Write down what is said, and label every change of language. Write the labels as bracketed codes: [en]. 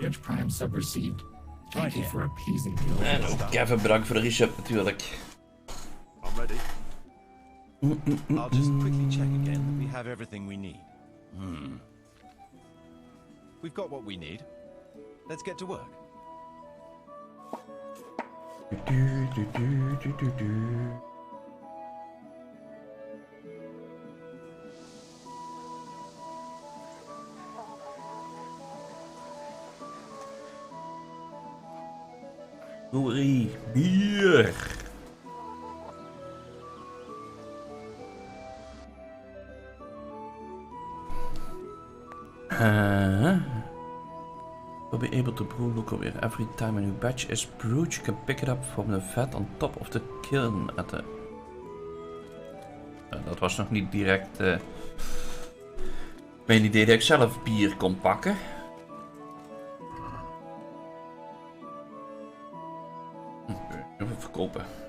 [en] Bridge Prime sub received. Thank you for appeasing the [nl] En [en] old [nl] ook Kevin bedankt voor de resub natuurlijk. [en] I'm ready. I'll just quickly check again that we have everything we need. We've got what we need. Let's get to work. [nl] Sorry, bier. [en] Will be able to brew local every time a new batch is brewed. You can pick it up from the vat on top of the kiln at the... [nl] dat was nog niet direct mijn idee dat ik zelf bier kon pakken. Even verkopen.